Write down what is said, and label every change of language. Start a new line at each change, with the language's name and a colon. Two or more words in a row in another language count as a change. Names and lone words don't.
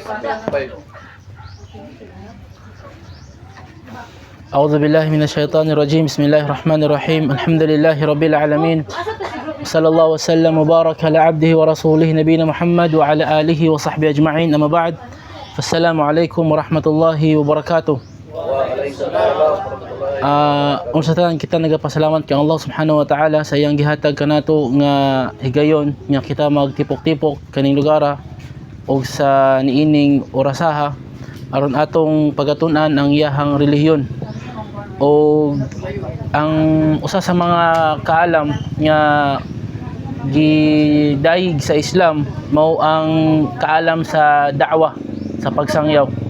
Arabic: أعوذ بالله من الشيطان الرجيم. بسم الله الرحمن الرحيم. الحمد لله رب العالمين. صلى الله وسلم وبارك على عبده ورسوله نبينا محمد وعلى آله وصحبه أجمعين. أما بعد. السلام عليكم ورحمة الله وبركاته.
Cebuano: Unsa tanan kita nagapasalamat kay
Arabic: الله سبحانه وتعالى
Cebuano: sa iyang gihatag kanato nga higayon nga kita magtipok-tipok kaning lugara o sa niining orasaha aron atong pagatun-an ang iyahang relihiyon. O ang usa sa mga kaalam nga gidayeg sa Islam mao ang kaalam sa da'wa, sa pagsangyaw.